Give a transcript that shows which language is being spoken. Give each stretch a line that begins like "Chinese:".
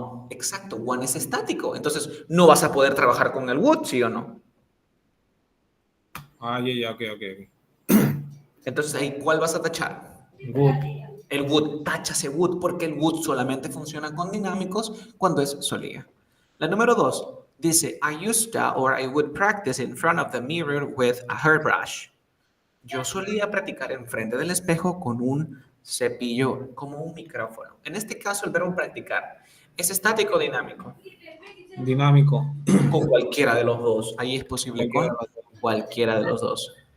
Spanish: Exacto, one es estático. Entonces, no vas a poder trabajar con el would, ¿sí o no? Ah, ya, ok. Entonces, ahí, ¿cuál vas a tachar?
English: Good.
Spanish: El would, táchase would, porque el would solamente funciona con dinámicos cuando es solía. La número 2 dice,
English: I used to or I would practice in front of the mirror with a hairbrush.
Spanish: Yo solía practicar enfrente del espejo con un cepillo, como un micrófono. En este caso, el verbo practicar es estático o dinámico. Dinámico. Con cualquiera de los dos. Ahí es posible con cualquiera de los dos.